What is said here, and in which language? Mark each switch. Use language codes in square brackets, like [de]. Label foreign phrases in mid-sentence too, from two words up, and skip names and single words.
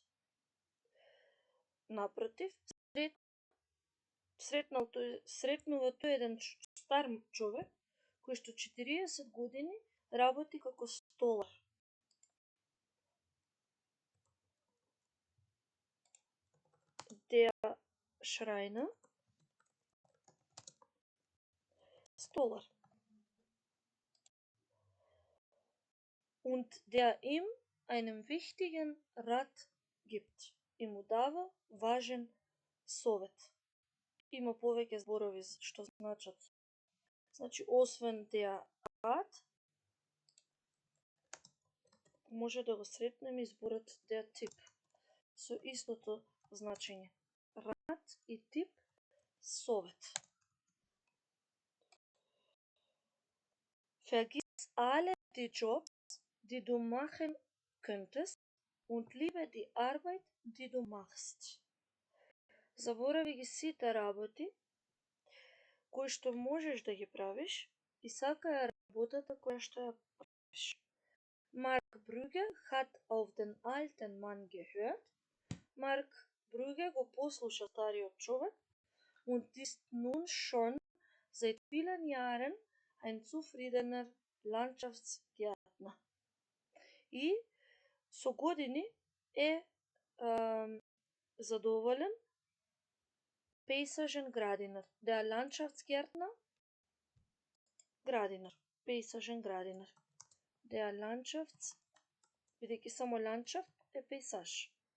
[mk] Напротив, сретнува тој еден стар човек кој што 40 години работи како столар. [de] Der Schreiner, Stolar. Und der ihm einen wichtigen Rat gibt. [mk] И му дава важен совет. Има повеќе зборови што значат. Значи, освен [de] der Rat, [mk] може да го сретнеме изборот [de] der Tipp. [mk] Со истото значење. Rat и Tipp, совет. [de] Vergiss alle die Jobs, die du machen könntest, und liebe die Arbeit, die du machst. [mk] Заборави ги сите работи кои што можеш да ги правиш и сакај работата која што ја правиш. [de] Mark Brügge hat auf den alten Mann gehört. Mark Brügge [mk] го послуша стариот човек [de] und ist nun schon seit vielen Jahren ein zufriedener Landschaftsgärtner. [mk] И со години е задоволен пейсажен градинар. [de] Der Landschaftsgärtner, [mk] градинар, пейсажен градинар. Der бидејќи само Landschaft е пейсаж.